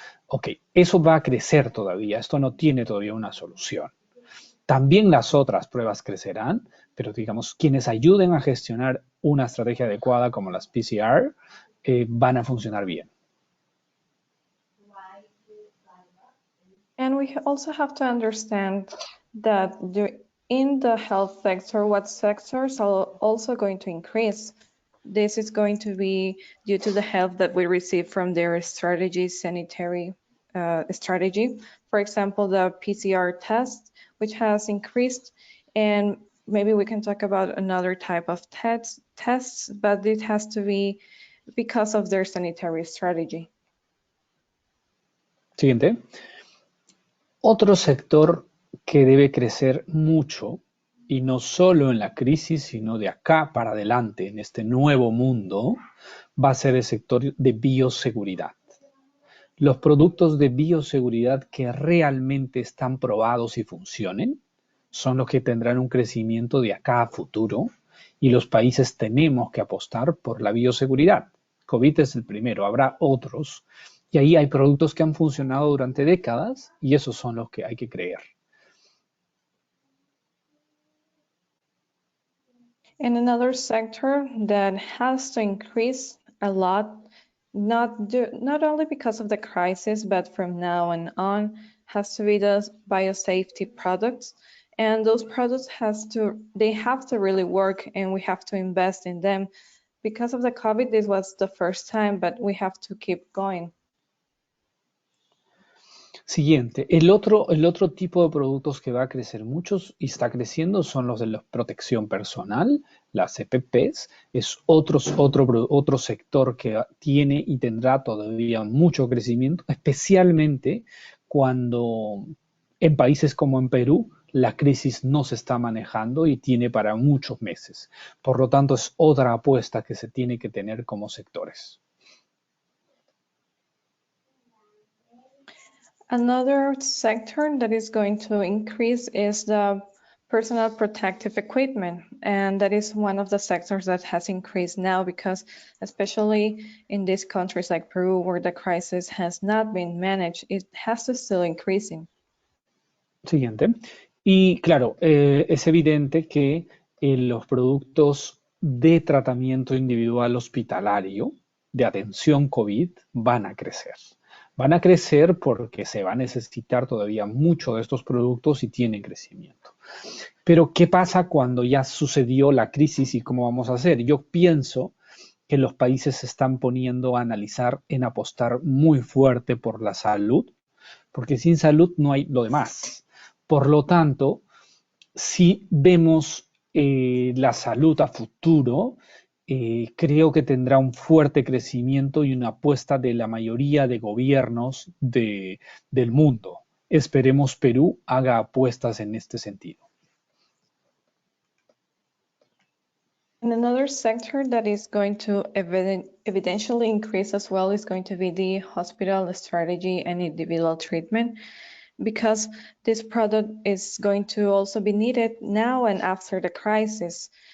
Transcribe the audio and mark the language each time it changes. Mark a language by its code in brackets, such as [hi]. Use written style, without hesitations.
[es] Ok, eso va a crecer todavía, esto no tiene todavía una solución. También las otras pruebas crecerán, pero digamos, quienes ayuden a gestionar una estrategia adecuada como las PCR van a funcionar bien. [en] And we also have to understand that in the health sector, what sectors are also going to increase. This is going to be due to the help that we receive from their strategy, sanitary strategy. For example, the PCR test, which has increased, and maybe we can talk about another type of tests, but it has to be because of their sanitary strategy. [es] Siguiente. Otro sector que debe crecer mucho, y no solo en la crisis, sino de acá para adelante, en este nuevo mundo, va a ser el sector de bioseguridad. Los productos de bioseguridad que realmente están probados y funcionen son los que tendrán un crecimiento de acá a futuro y los países tenemos que apostar por la bioseguridad. COVID es el primero, habrá otros, y ahí hay productos que han funcionado durante décadas y esos son los que hay que creer. [en] And another sector that has to increase a lot, not only because of the crisis, but from now on, has to be the biosafety products. And those products they have to really work, and we have to invest in them. Because of the COVID, this was the first time, but we have to keep going. [es] Siguiente, el otro tipo de productos que va a crecer muchos y está creciendo son los de la protección personal, las EPPs, es otro sector que tiene y tendrá todavía mucho crecimiento, especialmente cuando en países como en Perú la crisis no se está manejando y tiene para muchos meses. Por lo tanto, es otra apuesta que se tiene que tener como sectores. [en] Another sector that is going to increase is the personal protective equipment, and that is one of the sectors that has increased now because especially in these countries like Peru where the crisis has not been managed, it has to still increasing. [es] Siguiente. Y claro, es evidente que los productos de tratamiento individual hospitalario, de atención COVID, van a crecer. Van a crecer porque se va a necesitar todavía mucho de estos productos y tienen crecimiento. Pero, ¿qué pasa cuando ya sucedió la crisis y cómo vamos a hacer? Yo pienso que los países se están poniendo a analizar en apostar muy fuerte por la salud, porque sin salud no hay lo demás. Por lo tanto, si vemos la salud a futuro, creo que tendrá un fuerte crecimiento y una apuesta de la mayoría de gobiernos del mundo. Esperemos Perú haga apuestas en este sentido. [en] And another sector that is going to evidentially increase as well is going to be the hospital strategy and individual treatment, because this product is going to also be needed now and after the crisis.